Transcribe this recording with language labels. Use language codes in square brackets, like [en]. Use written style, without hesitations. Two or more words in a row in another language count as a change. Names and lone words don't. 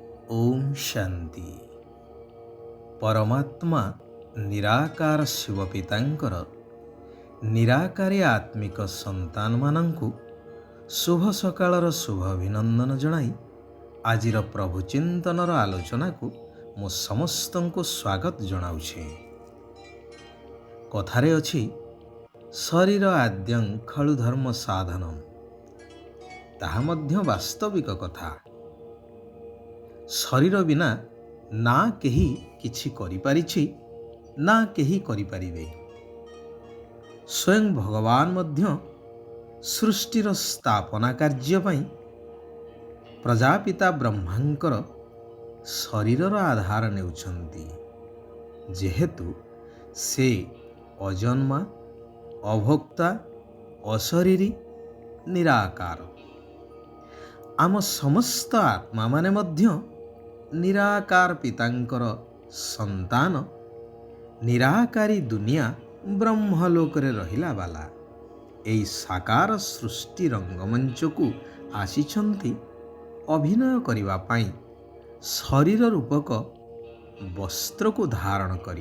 [or] ଓମ ଶାନ୍ତି। ପରମାତ୍ମା ନିରାକାର ଶିବ ପିତାଙ୍କର ନିରାକାରୀ ଆତ୍ମିକ ସନ୍ତାନ ମାନଙ୍କୁ ଶୁଭ ସକାଳର ଶୁଭ ଅଭିନନ୍ଦନ ଜଣାଇ ଆଜିର ପ୍ରଭୁ ଚିନ୍ତନର ଆଲୋଚନା କୁ ମୋ ସମସ୍ତଙ୍କୁ ସ୍ୱାଗତ ଜଣାଉଛେ। କଥାରେ ଅଛି [sa] शरीर आद्यं खलु धर्म साधनम, [or] ତାହା ମଧ୍ୟ ବାସ୍ତବିକ କଥା। ଶରୀର ବିନା ନା କେହି କିଛି କରିପାରିଛି ନା କେହି କରିପାରିବେ। ସ୍ୱୟଂ ଭଗବାନ ମଧ୍ୟ ସୃଷ୍ଟିର ସ୍ଥାପନା କାର୍ଯ୍ୟ ପାଇଁ ପ୍ରଜାପିତା ବ୍ରହ୍ମାଙ୍କର ଶରୀରର ଆଧାର ନେଉଛନ୍ତି, ଯେହେତୁ ସେ ଅଜନ୍ମା, ଅଭୋକ୍ତା, ଅଶରୀରୀ, ନିରାକାର। ଆମ ସମସ୍ତ ଆତ୍ମା ମାନେ ମଧ୍ୟ ନିରାକାର ପିତାଙ୍କର ସନ୍ତାନ ନିରାକାରୀ ଦୁନିଆ ବ୍ରହ୍ମଲୋକରେ ରହିଲା ବାଲା ଏଇ ସାକାର ସୃଷ୍ଟି ରଙ୍ଗମଞ୍ଚ କୁ ଆସିଛନ୍ତି ଅଭିନୟ କରିବା ପାଇଁ ଶରୀର ରୂପକ ବସ୍ତ୍ର କୁ ଧାରଣ କରି।